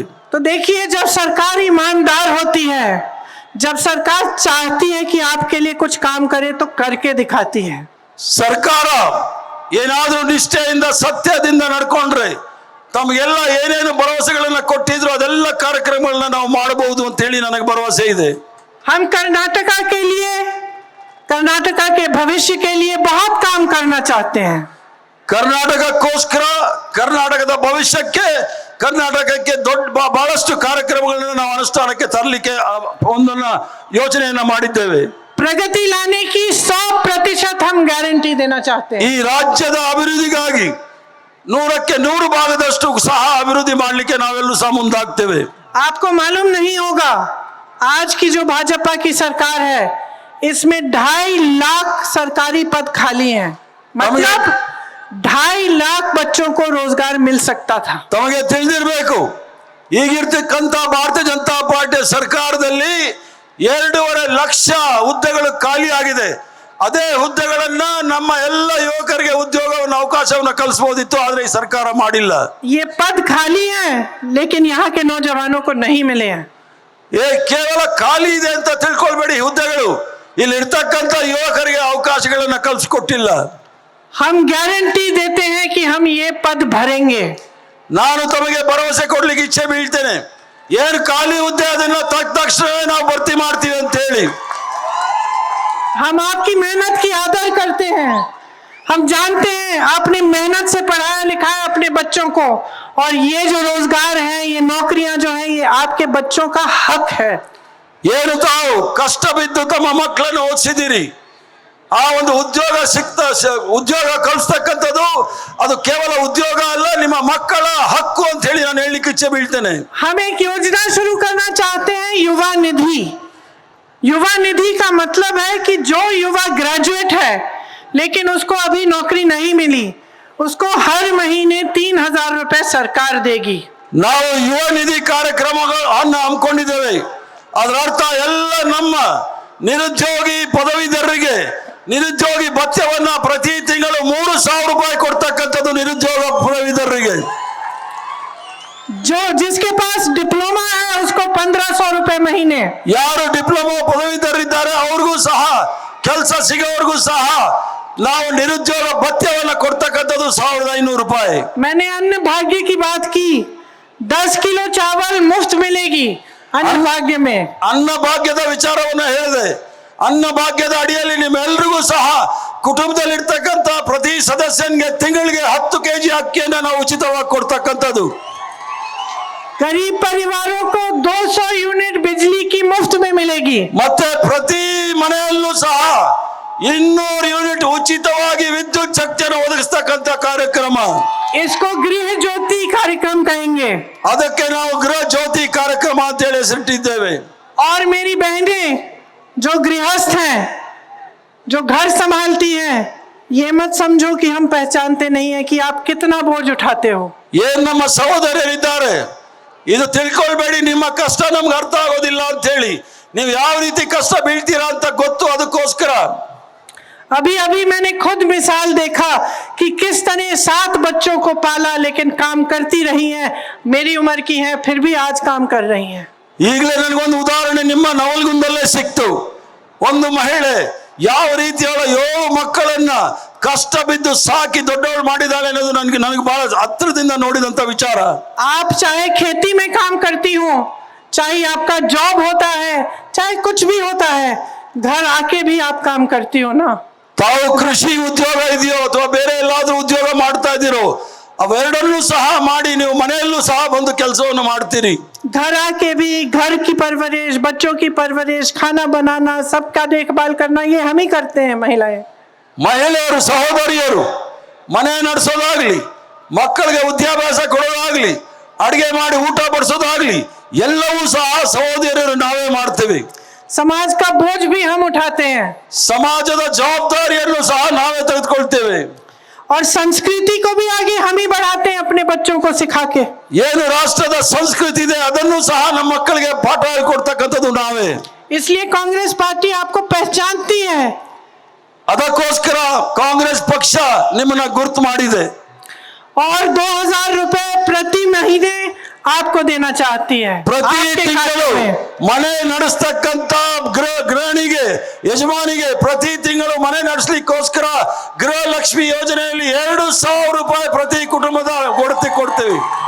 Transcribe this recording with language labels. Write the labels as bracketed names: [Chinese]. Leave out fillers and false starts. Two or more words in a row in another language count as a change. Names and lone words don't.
[Hindi] तो देखिए, जब सरकार ईमानदार होती है, जब सरकार चाहती है कि आपके लिए कुछ काम करे तो करके दिखाती है. [Kannada] ಸರ್ಕಾರ ಏನಾದ್ರೂ ನಿಷ್ಠೆಯಿಂದ ಸತ್ಯದಿಂದ ನಡ್ಕೊಂಡ್ರೆ ತಮಗೆಲ್ಲ ಏನೇನು ಭರವಸೆಗಳನ್ನ ಕೊಟ್ಟಿದ್ರು ಅದೆಲ್ಲ ಕಾರ್ಯಕ್ರಮಗಳನ್ನ ನಾವು ಮಾಡಬಹುದು ಅಂತ ಹೇಳಿ ನನಗೆ ಭರವಸೆ ಇದೆ. [Hindi] हम कर्नाटका के लिए, कर्नाटका के भविष्य के लिए बहुत काम करना चाहते हैं. [Kannada] ಕರ್ನಾಟಕಕ್ಕೋಸ್ಕರ, ಕರ್ನಾಟಕದ ಭವಿಷ್ಯಕ್ಕೆ, ಕರ್ನಾಟಕಕ್ಕೆ ಬಹಳಷ್ಟು ಕಾರ್ಯಕ್ರಮಗಳನ್ನ ನಾವು ಅನುಷ್ಠಾನಕ್ಕೆ ತರಲಿಕ್ಕೆ ಒಂದನ್ನ ಯೋಚನೆಯನ್ನ ಮಾಡಿದ್ದೇವೆ. [Hindi] प्रगति लाने की 100% हम गारंटी देना चाहते हैं. [Kannada] ಈ ರಾಜ್ಯದ ಅಭಿವೃದ್ಧಿಗಾಗಿ 100ಕ್ಕೆ 100 ಭಾಗದಷ್ಟು ಸಹ ಅಭಿವೃದ್ಧಿ ಮಾಡಲಿಕ್ಕೆ ನಾವೆಲ್ಲರೂ ಸಹ ಮುಂದಾಗ್ತೇವೆ. [Hindi] आपको मालूम नहीं होगा, आज की जो भाजपा की सरकार है इसमें 2.5 लाख सरकारी पद खाली हैं. मतलब 2.5 लाख बच्चों को रोजगार मिल सकता था. [Kannada] ತಮಗೆ ತಿಳಿದಿರಬೇಕು, ಈಗಿರ್ತಕ್ಕಂಥ ಭಾರತೀಯ ಜನತಾ ಪಾರ್ಟಿ ಸರ್ಕಾರದಲ್ಲಿ 2.5 ಲಕ್ಷ ಹುದ್ದೆಗಳು ಖಾಲಿ ಆಗಿದೆ. ಅದೇ ಹುದ್ದೆಗಳನ್ನ ನಮ್ಮ ಎಲ್ಲ ಯುವಕರಿಗೆ ಉದ್ಯೋಗವನ್ನು ಅವಕಾಶವನ್ನು ಕಲ್ಪಿಸಬಹುದಿತ್ತು, ಆದ್ರೆ ಈ ಸರ್ಕಾರ ಮಾಡಿಲ್ಲ. [Hindi] ये पद खाली हैं लेकिन यहाँ के नौजवानों को नहीं मिले हैं. [Kannada] ಕೇವಲ ಖಾಲಿ ಇದೆ ಅಂತ ತಿಳ್ಕೊಳ್ಬೇಡಿ, ಹುದ್ದೆಗಳು ಇಲ್ಲಿ ಇರ್ತಕ್ಕಂಥ ಯುವಕರಿಗೆ ಅವಕಾಶಗಳನ್ನ ಕಲ್ಪಿಸಿಕೊಟ್ಟಿಲ್ಲ. [Hindi] हम गारंटी देते हैं कि हम ये पद भरेंगे. [Kannada] ನಾನು ತಮಗೆ ಭರವಸೆ ಕೊಡ್ಲಿಕ್ಕೆ ಇಚ್ಛೆ ಬೀಳ್ತೇನೆ, ಏನು ಖಾಲಿ ಹುದ್ದೆ ಅದನ್ನ ತಕ್ಷಣವೇ ನಾವು ಭರ್ತಿ ಮಾಡ್ತೀವಿ ಅಂತ ಹೇಳಿ. [Hindi] हम आपकी मेहनत की आदर करते हैं. हम जानते हैं आपने मेहनत से पढ़ाया लिखाया अपने बच्चों को, और ये जो रोजगार है, ये नौकरियां जो है, ये आपके बच्चों का हक है. [Kannada] ಏನು ತಾವು ಕಷ್ಟ ಬಿದ್ದು ತಮ್ಮ ಮಕ್ಕಳನ್ನು ಓದಿಸಿದಿರಿ, ಆ ಒಂದು ಉದ್ಯೋಗ ಕಲಿಸ್ತಕ್ಕಂಥದ್ದು ಅದು ಕೇವಲ ಉದ್ಯೋಗ ಅಲ್ಲ, ನಿಮ್ಮ ಮಕ್ಕಳ ಹಕ್ಕು ಅಂತ ಹೇಳಿ ನಾನು ಹೇಳಲಿಕ್ಕೆ ಇಚ್ಛೆ ಬೀಳ್ತೇನೆ. [Hindi] हम एक योजना शुरू करना चाहते हैं, युवा निधि. युवा निधि का मतलब है कि जो युवा ग्रेजुएट है लेकिन उसको अभी नौकरी नहीं मिली, उसको हर महीने 3,000 रुपए सरकार देगी. [Kannada] ನಾವು ಯುವ ನಿಧಿ ಕಾರ್ಯಕ್ರಮಗಳನ್ನು ಹಮ್ಮಿಕೊಂಡಿದ್ದೇವೆ. ಅದರ ಅರ್ಥ ಎಲ್ಲ ನಮ್ಮ ನಿರುದ್ಯೋಗಿ ಪದವೀಧರರಿಗೆ ನಿರುದ್ಯೋಗಿ ಭತ್ಯವನ್ನ ಪ್ರತಿ ತಿಂಗಳು 3,000 ರೂಪಾಯಿ ಕೊಡ್ತಕ್ಕಂಥದ್ದು ನಿರುದ್ಯೋಗ ಪದವೀಧರರಿಗೆ. [Hindi] जो जिसके पास डिप्लोमा है उसको 1,500 रुपए महीने. [Kannada] ಯಾರು ಡಿಪ್ಲೊಮಾ ಪದವೀಧರರಿದ್ದಾರೆ ಅವ್ರಿಗೂ ಸಹ ಕೆಲಸ ಸಿಗೋವರೆಗೂ ಸಹ ನಾವು ನಿರುದ್ಯೋಗ ಭತ್ಯವನ್ನ ಕೊಡ್ತಕ್ಕಂಥದ್ದು 1,500 ರೂಪಾಯಿ. [Hindi] मैंने अन्न भाग्य की बात की, 10 किलो चावल मुफ्त मिलेगी अन्न भाग्य में. [Kannada] ಅನ್ನ ಭಾಗ್ಯದ ವಿಚಾರವನ್ನ ಹೇಳಿದೆ. ಅನ್ನ ಭಾಗ್ಯದ ಅಡಿಯಲ್ಲಿ ನಿಮ್ಮೆಲ್ಲರಿಗೂ ಸಹ ಕುಟುಂಬದಲ್ಲಿರ್ತಕ್ಕಂಥ ಪ್ರತಿ ಸದಸ್ಯನಿಗೆ ತಿಂಗಳಿಗೆ 10 ಕೆಜಿ ಅಕ್ಕಿಯನ್ನ ನಾವು ಉಚಿತವಾಗಿ ಕೊಡ್ತಕ್ಕಂಥದ್ದು. [Hindi] गरीब परिवारों को 200 यूनिट बिजली की मुफ्त में मिलेगी. [Kannada] ಮತ್ತೆ ಪ್ರತಿ ಮನೆಯಲ್ಲೂ ಸಹ 200 ಯೂನಿಟ್ ಉಚಿತವಾಗಿ ವಿದ್ಯುತ್ ಶಕ್ತಿಯನ್ನು ಒದಗಿಸ್ತಕ್ಕಂಥ ಕಾರ್ಯಕ್ರಮ. [Hindi] इसको गृह ज्योति कार्यक्रम कहेंगे. [Kannada] ಅದಕ್ಕೆ ನಾವು ಗೃಹ ಜ್ಯೋತಿ ಕಾರ್ಯಕ್ರಮ ಅಂತ ಹೇಳಿ ಹೆಸರಿಟ್ಟಿದ್ದೇವೆ. [Hindi] और मेरी बहनें जो गृहस्थ हैं, जो घर संभालती हैं, ये मत समझो कि हम पहचानते नहीं है कि आप कितना बोझ उठाते हो. [Kannada] ಏನ್ ನಮ್ಮ ಸಹೋದರರಿದ್ದಾರೆ, ಇದು ತಿಳ್ಕೊಳ್ಬೇಡಿ ನಿಮ್ಮ ಕಷ್ಟ ನಮ್ಗೆ ಅರ್ಥ ಆಗೋದಿಲ್ಲ ಅಂತ ಹೇಳಿ. ನೀವು ಯಾವ ರೀತಿ ಕಷ್ಟ ಬೀಳ್ತೀರಾ ಅಂತ ಗೊತ್ತು, ಅದಕ್ಕೋಸ್ಕರ. [Hindi] अभी अभी मैंने खुद मिसाल देखा कि किस तरह 7 बच्चों को पाला लेकिन काम करती रही हैं. मेरी उम्र की हैं फिर भी आज काम कर रही हैं. [Kannada] ಈಗಲೇ ನನಗೊಂದು ಉದಾಹರಣೆ ನಿಮ್ಮ ನವಲಗುಂದಲ್ಲೇ ಸಿಕ್ತು. ಒಂದು ಮಹಿಳೆ ಯಾವ ರೀತಿಯವಳ 7 ಮಕ್ಕಳನ್ನ ಕಷ್ಟ ಬಿದ್ದು ಸಾಕಿ ದೊಡ್ಡವಳು ಮಾಡಿದಾಳೆ ಅನ್ನೋದು ನನಗೆ ಬಹಳ ಹತ್ತಿರದಿಂದ ನೋಡಿದಂತ ವಿಚಾರ. [Hindi] आप चाहे खेती में काम करती हो, चाहे आपका जॉब होता है, चाहे कुछ भी होता है, घर आके भी आप काम करती हो ना. [Kannada] ತಾವು ಕೃಷಿ ಉದ್ಯೋಗ ಇದೆಯೋ ಅಥವಾ ಬೇರೆ ಎಲ್ಲಾದ್ರೂ ಉದ್ಯೋಗ ಮಾಡ್ತಾ ಇದ್ದೀರೋ, ಅವೆರಡನ್ನೂ ಸಹ ಮಾಡಿ ನೀವು ಮನೆಯಲ್ಲೂ ಸಹ ಬಂದು ಕೆಲಸವನ್ನು ಮಾಡ್ತೀರಿ. [Hindi] घर आके भी घर की परवरिश, बच्चों की परवरिश, खाना बनाना, सबका देखभाल करना, ये हम ही करते हैं महिलाएं. [Kannada] ಮಹಿಳೆಯರು ಸಹೋದರಿಯರು ಮನೆ ನಡೆಸೋದಾಗ್ಲಿ, ಮಕ್ಕಳಿಗೆ ವಿದ್ಯಾಭ್ಯಾಸ ಕೊಡೋದಾಗ್ಲಿ, ಅಡಿಗೆ ಮಾಡಿ ಊಟ ಬಡಿಸೋದಾಗ್ಲಿ ಎಲ್ಲವೂ ಸಹ ಸಹೋದರಿಯರು ನಾವೇ ಮಾಡ್ತೀವಿ. [Hindi] समाज का बोझ भी हम उठाते हैं. [Kannada] ಸಮಾಜದ ಜವಾಬ್ದಾರಿಯನ್ನು ಸಹ ನಾವೇ ತೆಗೆದುಕೊಳ್ತೇವೆ. [Hindi] और संस्कृति को भी आगे हम ही बढ़ाते हैं अपने बच्चों को सिखा के। [Kannada] ಏನು ರಾಷ್ಟ್ರದ ಸಂಸ್ಕೃತಿ ಇದೆ ಅದನ್ನು ಸಹ ನಮ್ಮ ಮಕ್ಕಳಿಗೆ ಪಾಠ ಹೇಳಿಕೊಡ್ತಕ್ಕಂಥದ್ದು ನಾವೇ। [Hindi] इसलिए कांग्रेस पार्टी आपको पहचानती है, [Kannada] ಅದಕ್ಕೋಸ್ಕರ ಕಾಂಗ್ರೆಸ್ ಪಕ್ಷ ನಿಮ್ಮನ್ನ ಗುರುತು ಮಾಡಿದೆ [Hindi] और 2000 रुपए प्रति महीने आपको देना चाहती है। [Kannada] ಪ್ರತಿ [Hindi] आपके [Kannada] ತಿಂಗಳು [Hindi] खाते में। [Kannada] ಮನೆ ನಡೆಸ್ತಕ್ಕಂತ ಗೃಹಿಣಿಗೆ ಯಜಮಾನಿಗೆ ಪ್ರತಿ ತಿಂಗಳು ಮನೆ ನಡೆಸಲಿಕ್ಕೋಸ್ಕರ ಗೃಹಲಕ್ಷ್ಮಿ ಯೋಜನೆಯಲ್ಲಿ 2000 ರೂಪಾಯಿ ಪ್ರತಿ ಕುಟುಂಬದ ಕೊಡ್ತೀವಿ।